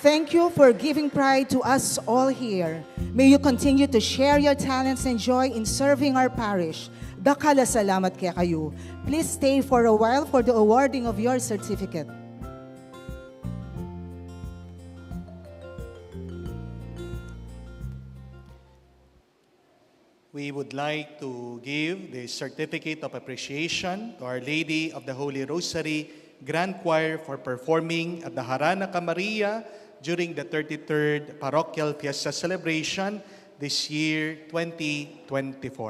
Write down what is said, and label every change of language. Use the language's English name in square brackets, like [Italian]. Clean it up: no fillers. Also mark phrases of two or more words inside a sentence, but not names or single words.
[English] thank you for giving pride to us all here. May you continue to share your talents and joy in serving our parish. [Pampanga] Dakala salamat kaya kayo. [English] Please stay for a while for the awarding of your certificate. We would like to give the certificate of appreciation to Our Lady of the Holy Rosary Grand Choir for performing at the Harana Maria during the 33rd Parochial Fiesta Celebration this year, 2024.